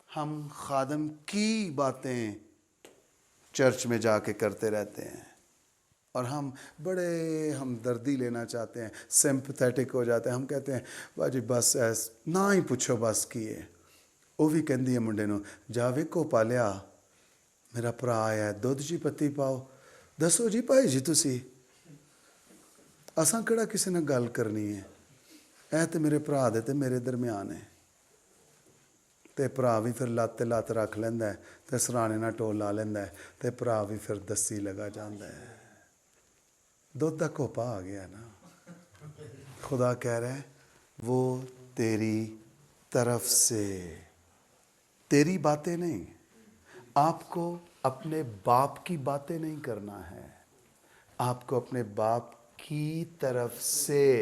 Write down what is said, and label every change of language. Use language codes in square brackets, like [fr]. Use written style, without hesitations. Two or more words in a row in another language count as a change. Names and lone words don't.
[ur] ہم خادم کی باتیں چرچ میں جا کے کرتے رہتے ہیں اور ہم بڑے ہمدردی لینا چاہتے ہیں, سمپتھیٹک ہو جاتے ہیں. ہم کہتے ہیں باجی بس ایس نہ ہی پوچھو بس کیے. [pa] وہ بھی کہندی ہے منڈے نو, جا ویکو پالیا میرا بھرا آیا ہے, دودھ جی پتی پاؤ. دسو جی بھائی جی تسی, اساں کہڑا کسی نے گل کرنی ہے, اے تے میرے بھرا دے تے میرے درمیان ہے. تے بھرا بھی پھر لت تے لت رکھ لیندا ہے تے سرانے نال ٹول لا لیندا ہے تے بھرا بھی پھر دسی لگا جاندا ہے. دودھ دا کوپا آ گیا نا. [ur] خدا کہہ رہا ہے وہ تیری طرف سے, تیری باتیں نہیں. آپ کو اپنے باپ کی باتیں نہیں کرنا ہے, آپ کو اپنے باپ کی طرف سے.